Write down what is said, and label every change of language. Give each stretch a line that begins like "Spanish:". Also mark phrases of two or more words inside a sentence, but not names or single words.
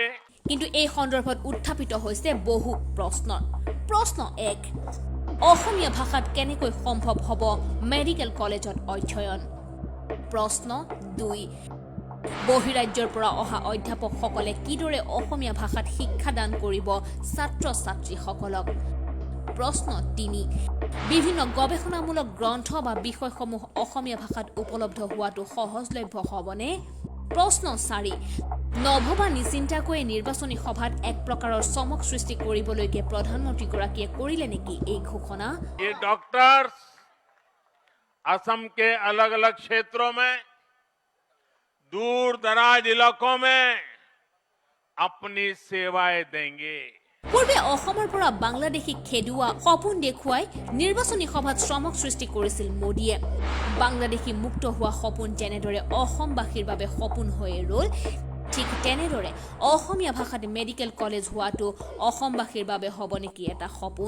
Assamese: কিন্তু এই সন্দৰ্ভত উত্থাপিত হৈছে বহু প্ৰশ্ন। প্ৰশ্ন 1, অসমীয়া ভাষাত কেনেকৈ সম্ভৱ হ'ব মেডিকেল কলেজত অধ্যয়ন? প্ৰশ্ন 2। বহিৰাজ্যৰ পৰা অহা অধ্যাপকসকলে কিদৰে অসমীয়া ভাষাত শিক্ষাদান কৰিব ছাত্ৰ-ছাত্ৰীসকলক? প্ৰশ্ন 3। বিভিন্ন গৱেষণামূলক গ্ৰন্থ বা বিষয়সমূহ অসমীয়া ভাষাত উপলব্ধ হোৱাটো সহজলভ্য হ'বনে? প্ৰশ্ন 4। নভবা নিচিন্তাকৈয়ে নিৰ্বাচনী সভাত এক প্ৰকাৰৰ চমক সৃষ্টি কৰিবলৈকে প্ৰধানমন্ত্ৰীগৰাকীয়ে কৰিলে নেকি এই ঘোষণা?
Hindi: ये डॉक्टर्स असम के अलग अलग क्षेत्रों में दूर दराज इलाकों में अपनी सेवाएं देंगे।
Assamese: পূৰ্বে অসমৰ পৰা বাংলাদেশীক খেদুৱা সপোন দেখুৱাই নিৰ্বাচনী সভাত শ্ৰমক সৃষ্টি কৰিছিল মোদীয়ে। বাংলাদেশী মুক্ত হোৱা সপোন যেনেদৰে অসমবাসীৰ বাবে সপোন হৈয়ে ৰল, ঠিক তেনেদৰে অসমীয়া ভাষাত মেডিকেল কলেজ হোৱাটো অসমবাসীৰ বাবে হ'ব নেকি এটা সপোন?